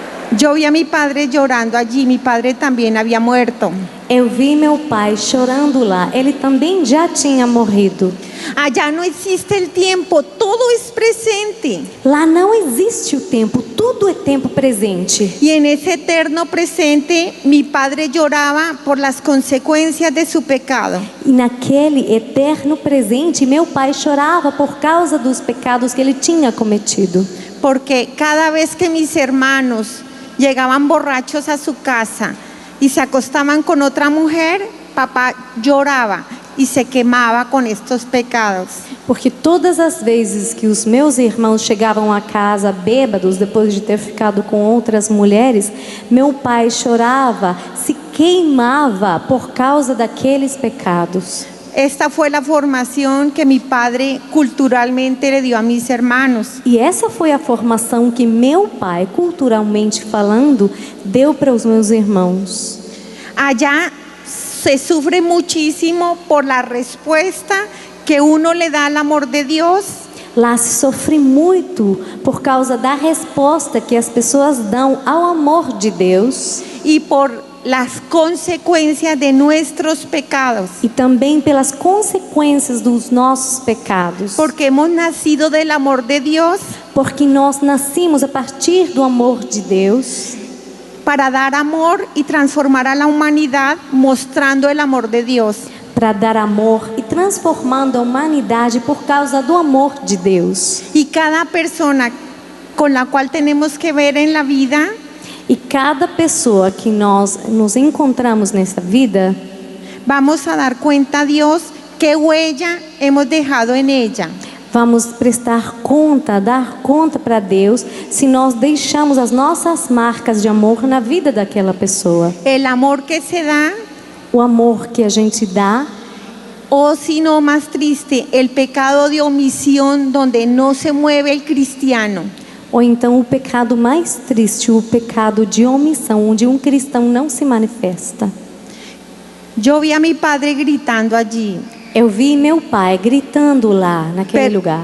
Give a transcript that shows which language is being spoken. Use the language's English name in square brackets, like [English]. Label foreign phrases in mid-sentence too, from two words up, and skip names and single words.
[Spanish] Yo vi a mi padre llorando allí, mi padre también había muerto. [Portuguese] Eu vi meu pai chorando lá. Ele também já tinha morrido. [Spanish] Allá no existe el tiempo, todo es presente. [Portuguese] Lá não existe o tempo, tudo é tempo presente. [Spanish] Y en ese eterno presente, mi padre lloraba por las consecuencias de su pecado. [Portuguese] E naquele eterno presente, meu pai chorava por causa dos pecados que ele tinha cometido. [Spanish] Porque cada vez que mis hermanos llegaban borrachos a su casa y se acostaban con otra mujer, papá lloraba y se quemaba con estos pecados. [Portuguese] Porque todas as vezes que os meus irmãos chegavam a casa bêbados, depois de ter ficado com outras mulheres, meu pai chorava, se queimava por causa daqueles pecados. [Spanish] Esta fue la formación que mi padre culturalmente le dio a mis hermanos. [Portuguese] E essa foi a formação que meu pai, culturalmente falando, deu para os meus irmãos. [Spanish] Allá se sufre muchísimo por la respuesta que uno le da al amor de Dios. [Portuguese] Lá se sofre muito por causa da resposta que as pessoas dão ao amor de Deus. [Spanish] Y por las consecuencias de nuestros pecados. [Portuguese] E também pelas consequências dos nossos pecados. [Spanish] Porque hemos nacido del amor de Dios. [Portuguese] Porque nós nascimos a partir do amor de Deus. [Spanish] Para dar amor y transformar a la humanidad mostrando el amor de Dios. [Portuguese] Para dar amor e transformando a humanidade por causa do amor de Deus. [Spanish] Y cada persona con la cual tenemos que ver en la vida, [Portuguese] e cada pessoa que nós nos encontramos nessa vida, [Spanish] vamos a dar cuenta a Dios qué huella hemos dejado en ella. [Portuguese] Vamos prestar conta, dar conta para Deus se nós deixamos as nossas marcas de amor na vida daquela pessoa. [Spanish] El amor que se da, [Portuguese] o amor que a gente dá, [Spanish] o si no, más triste, el pecado de omisión donde no se mueve el cristiano. [Portuguese] Ou então o pecado mais triste, o pecado de omissão, onde um cristão não se manifesta. [Spanish] Yo vi a mi padre gritando allí. [Portuguese] Eu vi meu pai gritando lá, naquele lugar.